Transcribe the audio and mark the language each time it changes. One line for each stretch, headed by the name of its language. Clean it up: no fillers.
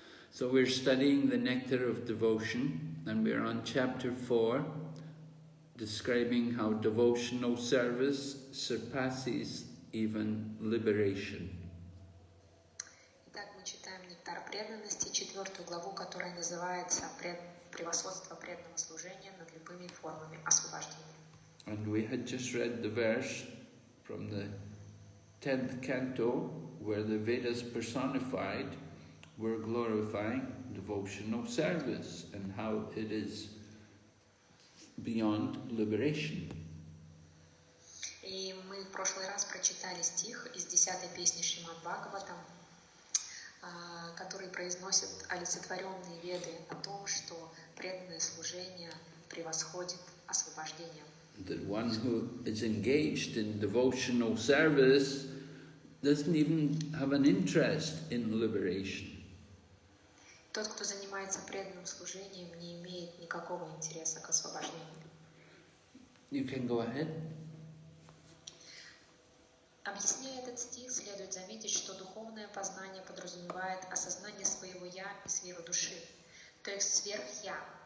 English: So we're studying the Nectar of Devotion, and we're on chapter 4, describing how devotional service surpasses even liberation.
Russian: Итак, мы читаем «Нектар преданности», 4 главу, которая называется «Превосходство преданного служения над любыми формами освобождения».
English: And we had just read the verse from the 10th canto, where the Vedas personified were glorifying devotional service and how it is beyond liberation.
Russian: И мы в прошлый раз прочитали стих из 10-й песни Шримад Бхагаватам, который произносит олицетворенные веды о том, что преданное служение превосходит освобождение.
English: That one who is engaged in devotional service doesn't even have an interest in liberation.
Russian: Тот, кто занимается преданным служением, не имеет никакого интереса к освобождению.
English: You can go ahead.
Russian: Объясняя этот стих, следует заметить, что духовное познание подразумевает осознание своего «я» и сферу души, то есть сверх-я.